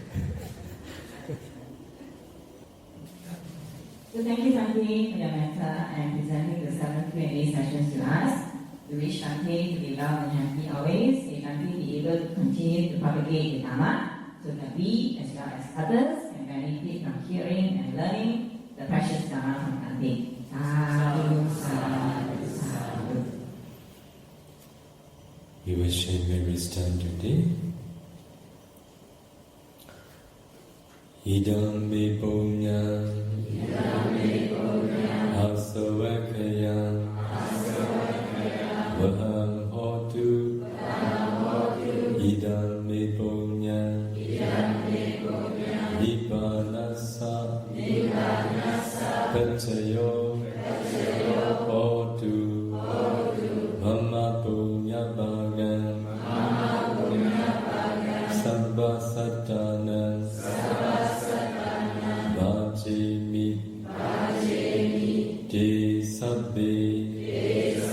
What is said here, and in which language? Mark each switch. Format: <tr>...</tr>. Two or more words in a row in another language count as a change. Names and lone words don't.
<en>So thank you, Bhante, for your mentor and presenting the 7 Q&A sessions to us. We wish Bhante to be well and happy always. May Bhante be able to continue to propagate the Dhamma so that we, as well as others, can benefit from hearing and learning the precious Dhamma from Bhante.</en> <pi>Sadhu, sadhu, sadhu.</pi> <en>We will share Mary's stand today.</en> <pi>Idam me punyam asavakayam vaham hotu idam me punyam nibbanasa pacayo hotu mama punya bhagam sabba sattanam Vajemi Te Sabbe</pi>